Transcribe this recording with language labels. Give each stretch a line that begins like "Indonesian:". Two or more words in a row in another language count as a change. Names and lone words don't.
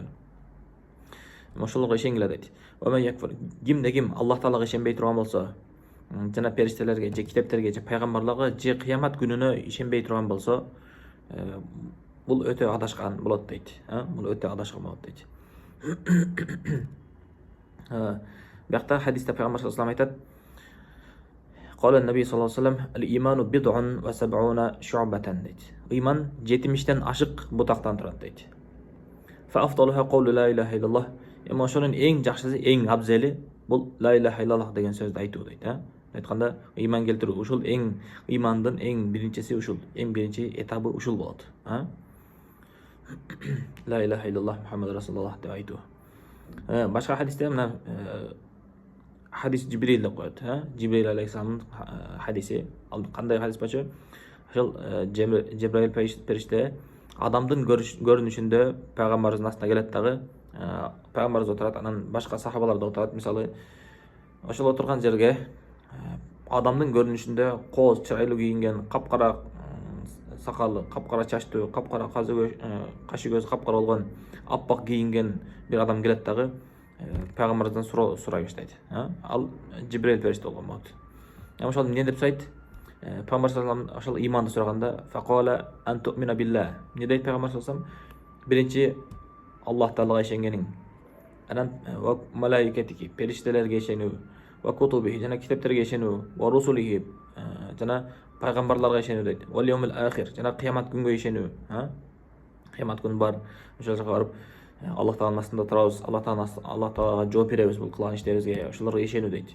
Kyrgyz: Ошолорго ишенгиле дейт. Кимде ким Аллах Таалага ишенбей турган болсо, жана периштелерге, же китептерге, же пайгамбарларга, же кыямат күнүнө ишенбей турган болсо, бул өтө адашкан болот дейт. Бул өтө адашкан болот дейт. Бакта хадисте пайгамбар
Arabic: صلى الله عليه
Kyrgyz: айтат:
Arabic: قال النبي صلى الله عليه وسلم الإيمان بضع وسبعون شعبة дейт.
Kyrgyz: Иман 70-тен ашык бутактан турат дейт.
Arabic: فأفضلها قول لا إله إلا الله.
Kyrgyz: Эми ошонун эң жакшысы, эң абзели бул
Arabic: لا إله إلا الله
Kyrgyz: деген сөздү айтуу дейт. Айтканда иман келтирүү, ушул эң имандын эң биринчиси ушул, эң биринчи этабы ушул болот.
Arabic: لا إله إلا الله محمد رسول الله
Kyrgyz: деп айтуу. Башка хадисте мына хадис Жибрил деп коет. Жибрил алейхиссаламдын хадиси. Ал кандай хадис болчу? Ошол Жибрил периште адамдын көрүнүшүндө пайгамбардын астына келет дагы, пайгамбарыбыз отурат, анан башка сахабалар да отурат. Мисалы, ошол отурган жерге адамдын көрүнүшүндө кооз чырайлуу кийинген, капкара сакалы, капкара чачтуу, капкара кашы көзү капкара болгон, аппак кийинген бир адам келет дагы, пайгамбарыбыздан сурай баштайт. Ал Жибрил периште болгон болот. Ошол эмне деп сурайт? Пайгамбар
Arabic: صلى الله عليه
Kyrgyz: ошол иманды сураганда
Arabic: فقال أن تؤمن بالله.
Kyrgyz: Не дейт пайгамбар
Arabic: صلى الله عليه
Kyrgyz: биринчи Аллах Таалага ишенгениң, анан
Arabic: وملائكته,
Kyrgyz: периштелерге ишенүү,
Arabic: وكتبه,
Kyrgyz: жана китептерге ишенүү,
Arabic: ورسله,
Kyrgyz: жана пайгамбарларга ишенүү дейт.
Arabic: واليوم الآخر,
Kyrgyz: жана кыямат күнгө ишенүү. Кыямат күн бар, ошол жака барып Аллах Тааланын астында турабыз, Аллах Таалага жооп беребиз бул кылган иштерибизге, ошолорго ишенүү дейт.